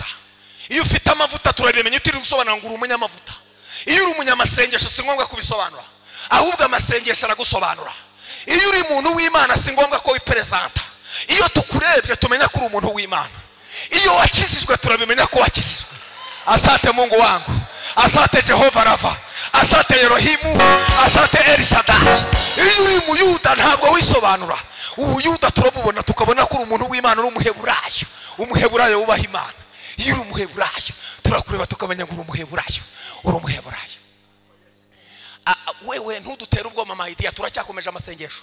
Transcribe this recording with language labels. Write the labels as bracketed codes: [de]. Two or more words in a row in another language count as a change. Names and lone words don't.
[rw] Iyo ufite amavuta turabimenya utiri gusobanura ngo uri umunyamavuta. Iyo uri umunyamasengesho si ngombwa kubisobanura, ahubwo amasengesho aragusobanura. Iyo uri umuntu w'Imana si ngombwa ko wipresenta. Iyo tukurebye tumenya ko uri umuntu w'Imana. Iyo wakizijwe turabimenya ko wakizijwe. [sw] Asante Mungu wangu, asante Jehova Rafa, asante Elohimu, asante El Shaddai. [rw] Iyo uri umuyuda ntabwo wisobanura. Ubuyuda turabubona tukabona ko uri umuntu w'Imana, uri umuheburayo. Umuheburayo wubaha Imana. Iyo uri umuheburayo turakureba tukamenya ngo uri umuheburayo. Uri umuheburayo. Wewe ntudutera ubwo mama idea, turacyakomeje amasengesho.